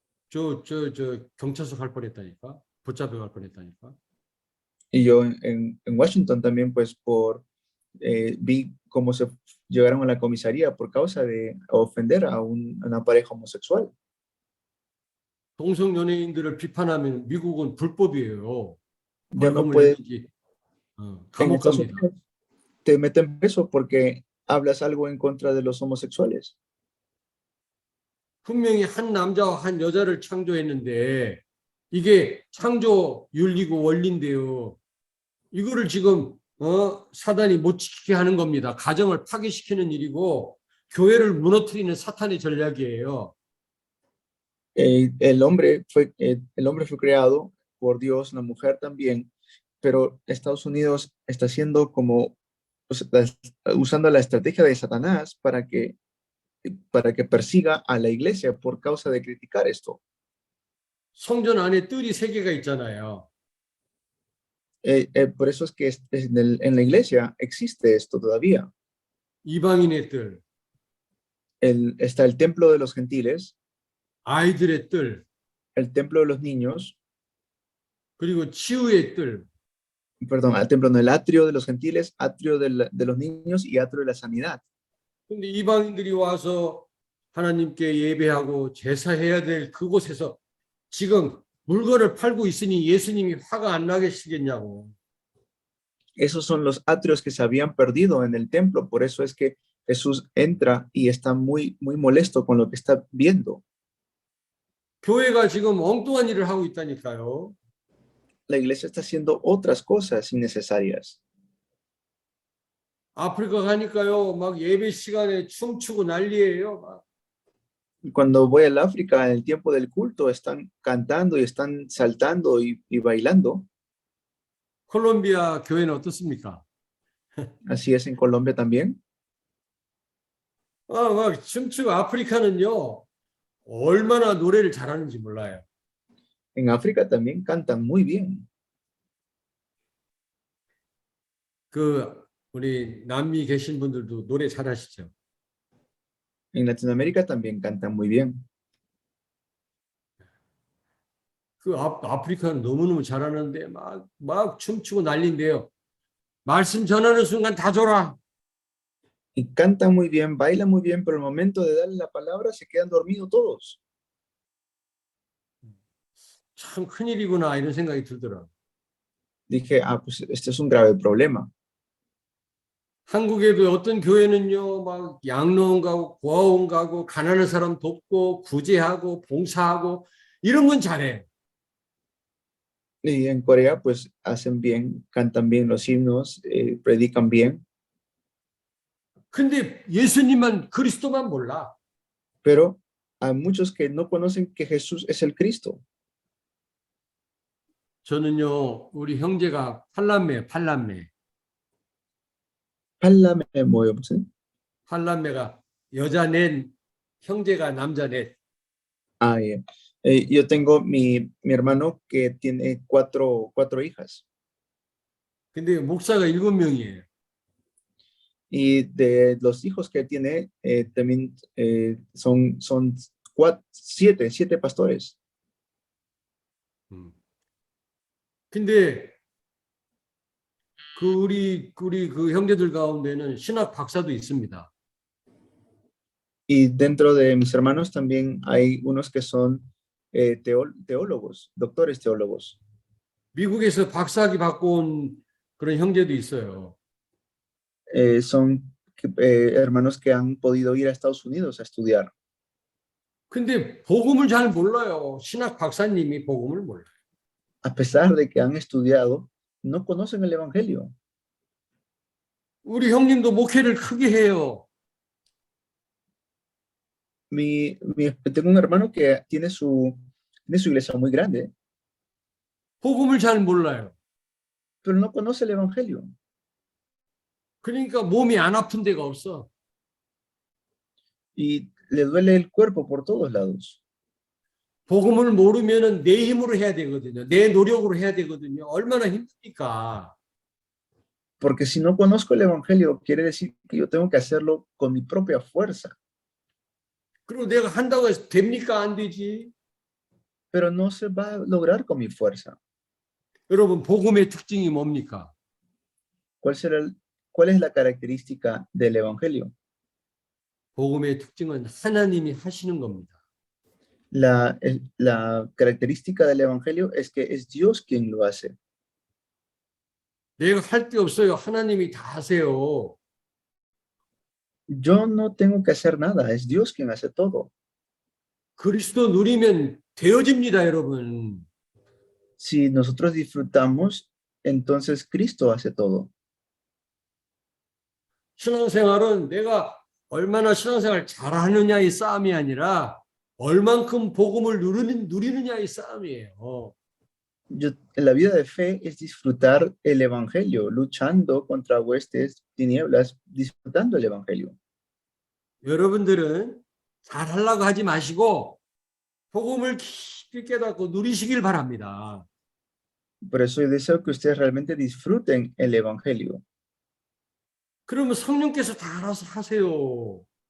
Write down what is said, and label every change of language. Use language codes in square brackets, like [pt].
[ko] 저 경찰서 갈 뻔했다니까. 붙잡혀 갈 뻔했다니까. [es] Y yo en Washington también, pues, vi cómo se llegaron a la comisaría por causa de ofender a una pareja homosexual. [ko] 동성연예인들을 비판하면 미국은 불법이에요. [es] Ya no [ko] 벌금을 [es] puede, [ko] 내든지 [es] en [ko] 감옥 [es] Estados [ko] 갑니다. [es] Unidos te meten preso porque hablas algo en contra de los homosexuales. [ko] 분명히 한 남자와 한 여자를 창조했는데 이게 창조 윤리고 원리인데요. 이거를 지금 사단이 못 지키게 하는 겁니다. 가정을 파괴시키는 일이고 교회를 무너뜨리는 사탄의 전략이에요. [es] El hombre fue creado por Dios, la mujer también, pero Estados Unidos está haciendo como, pues, usando la estrategia de Satanás para que persiga a la iglesia por causa de criticar esto. [ko] 성전 안에 뜰이 세 개가 있잖아요. [es] Por eso es que en la iglesia existe esto todavía. [ko] 이방인의 뜰, [es] Está el templo de los gentiles, [ko] 아이들의 뜰, [es] el templo de los niños, [ko] 그리고 치유의 뜰. [es] perdón, el templo, no, el atrio de los gentiles, atrio de los niños y atrio de la sanidad. [ko] 근데 이방인들이 와서 하나님께 예배하고 제사해야 될 그곳에서 지금 물건을 팔고 있으니 예수님이 화가 안 나겠시겠냐고. [es] Esos son los atrios que se habían perdido en el templo, por eso es que Jesús entra y está muy, muy molesto con lo que está viendo. [ko] 교회가 지금 엉뚱한 일을 하고 있다니까요. [es] La iglesia está haciendo otras cosas innecesarias. [ko] 아프리카 가니까요, 막 예배 시간에 춤추고 난리예요. 막. [es] Cuando voy al África, en el tiempo del culto, están cantando y están saltando y bailando. [ko] 콜롬비아 교회는 어떻습니까? [es] Así es en Colombia también. [ko] 막 춤추고 아프리카는요, 얼마나 노래를 잘하는지 몰라요. [es] En África también cantan muy bien. [ko] 우리 남미 계신 분들도 노래 잘하시죠? [es] En Latinoamérica también cantan muy bien. [ko] 아프리카는 너무너무 잘하는데 막 춤추고 난리인데요. 말씀 전하는 순간 다 졸아. [es] Y cantan muy bien, bailan muy bien, pero al momento de darle la palabra se quedan dormidos todos. [ko] 참 큰일이구나 이런 생각이 들더라고요. [es] Dije, pues este es un grave problema. [ko] 한국에도 어떤 교회는요, 막 양로원 가고 고아원 가고 가난한 사람 돕고 구제하고 봉사하고 이런 건 잘해. [es] Y en Corea, pues hacen bien, cantan bien los himnos, predican bien, [ko] 근데 예수님만 그리스도만 몰라. [es] pero hay muchos que no conocen que Jesús es el Cristo. [ko] 저는요, 우리 형제가 팔남매예요, 팔남매. Pálame, 뭐요, 무슨? 팔남매가 여자 넷, 형제가 남자 넷. Yeah. [es] Yo tengo mi hermano que tiene cuatro hijas. [ko] 근데 목사가 7명이에요. [es] Y de los hijos que tiene, también son siete pastores. [ko] 근데 우리 그 형제들 가운데는 신학 박사도 있습니다. [es] Y dentro de mis hermanos también hay unos que son teólogos, doctores teólogos. [ko] 미국에서 박사학위 받고 온 그런 형제도 있어요. [es] Son hermanos que han podido ir a Estados Unidos a estudiar. [ko] 근데 복음을 잘 몰라요. 신학 박사님이 복음을 몰라요. [es] A pesar de que han estudiado, no conocen el evangelio. [ko] 우리 형님도 목회를 크게 해요. [es] Tengo un hermano que tiene tiene su iglesia muy grande, [ko] 복음을 잘 몰라요. [es] pero no conoce el evangelio. [ko] 그러니까 몸이 안 아픈 데가 없어. [es] Y le duele el cuerpo por todos lados. [ko] 복음을 모르면은 내 힘으로 해야 되거든요. 내 노력으로 해야 되거든요. 얼마나 힘드니까. [es] Porque si no conozco el evangelio, quiere decir que yo tengo que hacerlo con mi propia fuerza. [ko] 그리고 내가 한다고 해서 됩니까? 안 되지. [es] Pero no se va a lograr con mi fuerza. [ko] 여러분, 복음의 특징이 뭡니까? [es] ¿Cuál es la característica del evangelio? [ko] 복음의 특징은 하나님이 하시는 겁니다. [es] La característica del evangelio es que es Dios quien lo hace. [ko] 내가 할 게 없어요. 하나님이 다 하세요. [es] Yo no tengo que hacer nada, es Dios quien hace todo. [ko] 그리스도 누리면 되어집니다, 여러분. [es] Si nosotros disfrutamos, entonces Cristo hace todo. [ko] 신앙생활은 내가 얼마나 신앙생활 잘하느냐의 싸움이 아니라 얼만큼 복음을 누리느냐의 싸움이에요. [es] La vida de fe es disfrutar el evangelio, luchando contra huestes, tinieblas, disfrutando el evangelio. [ko] 여러분들은 잘하려고 하지 마시고 복음을 깊이 깨닫고 누리시길 바랍니다. [es] Por eso yo deseo que ustedes realmente disfruten el evangelio. [ko] 그러면 성령께서 다 알아서 하세요.